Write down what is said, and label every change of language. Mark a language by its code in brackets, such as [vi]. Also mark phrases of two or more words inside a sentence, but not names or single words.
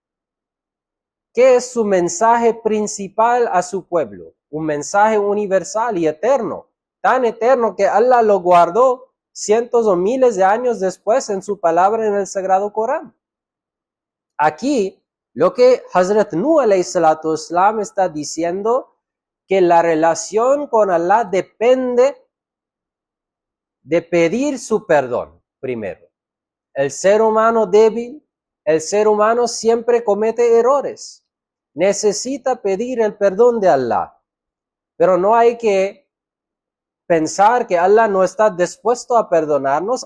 [es] ¿Qué es su mensaje principal a su pueblo? Un mensaje universal y eterno, tan eterno que Allah lo guardó cientos o miles de años después en su palabra en el Sagrado Corán. Aquí, lo que Hazrat Nuh [ar] عليه الصلاة والسلام [es] está diciendo, que la relación con Allah depende de pedir su perdón primero. El ser humano débil, el ser humano siempre comete errores. Necesita pedir el perdón de Allah. Pero no hay que pensar que Allah no está dispuesto a perdonarnos.